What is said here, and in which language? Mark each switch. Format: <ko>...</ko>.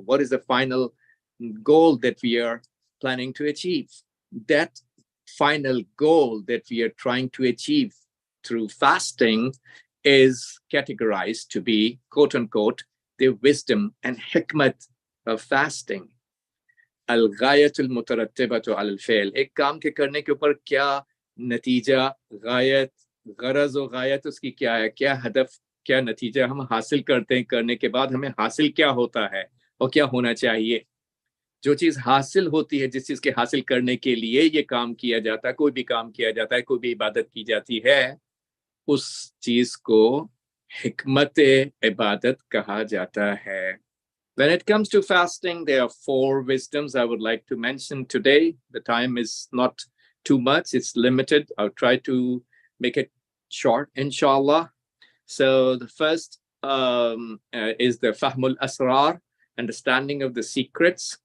<en>What is the final goal that we are planning to achieve? That final goal that we are trying to achieve through fasting is categorized to be, quote unquote, the wisdom and hikmat of fasting.</en> <ar>Al-ghayatul mutarattibatu al-fi'l.</ar> <hi>एक काम के करने के ऊपर क्या नतीजा, गायत, गरज और गायत उसकी क्या है, क्या हदफ, क्या नतीजा हम हासिल करते हैं, करने के बाद हमें हासिल क्या होता है और क्या होना चाहिए. जो चीज हासिल होती है, जिस चीज के हासिल करने के लिए ये काम किया जाता है, कोई भी काम किया जाता है, कोई भी इबादत की जाती है, उस चीज को हिकमत इबादत कहा जाता है.</hi> <en>When it comes to fasting, there are four wisdoms I would like to mention today. The time is not too much, it's limited. I'll try to make it short, inshallah. So the first is the Fahmul Asrar, understanding of the secrets.</en>